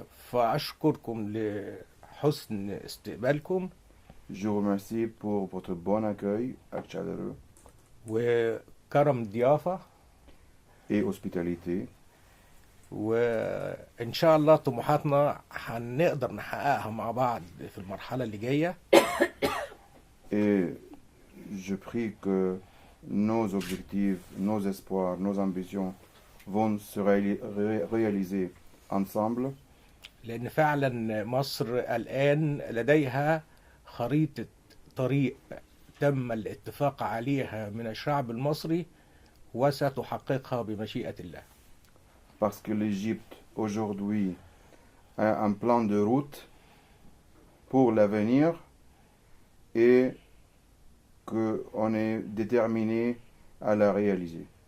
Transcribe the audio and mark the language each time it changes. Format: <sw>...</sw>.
<ar>فأشكركم لحسن استقبالكم.</ar> <fr>Je vous remercie pour votre bon accueil chaleureux</fr> <ar>وكرم ضيافة</ar> <fr>et hospitalité.</fr> <ar>وإن شاء الله طموحاتنا هنقدر نحققها مع بعض في المرحلة اللي جاية.</ar> <fr>Et je prie que nos objectifs, nos espoirs, nos ambitions vont se réaliser ensemble.</fr> <ar>لأن فعلا مصر الآن لديها خريطة طريق تم الاتفاق عليها من الشعب المصري وستحققها بمشيئة الله.</ar> <fr>Parce que l'Égypte aujourd'hui a un plan de route pour l'avenir et qu'on est déterminé à la réaliser.</fr>